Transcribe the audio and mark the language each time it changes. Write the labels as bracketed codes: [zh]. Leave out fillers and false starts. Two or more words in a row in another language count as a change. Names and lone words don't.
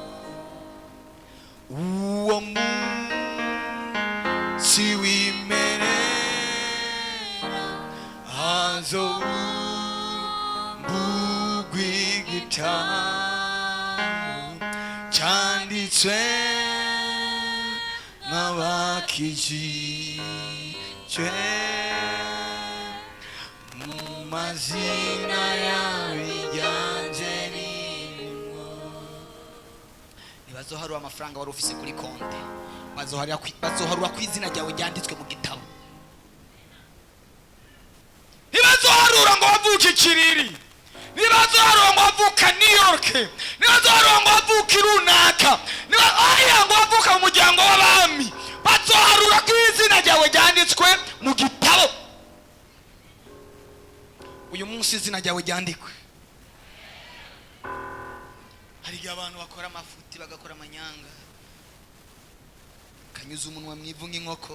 [rn] Uwo munsi w'imerera hazobugwa igitabo cyanditswe mwabakijije mu mazina y'abiganje ririmo. Ntibazoharura amafaranga wari ufise kuri konte, bazoharura ku izina ryawe ryanditswe mu gitabo. Ntibazoharura ngo wavuke ikiriri, ntibazoharura ngo wavuka New York, ntibazoharura ngo wavuke runaka, ngo wavuka mu muryango w'abami. Bazoharura ku izina ryawe ryanditswe mu gitabo. Uyu munsi izina ryawe ryandikwe. Hari igihe abantu bakora amafuti bagakora amanyanga, kanyuza umunwa mwivu nk'inkoko.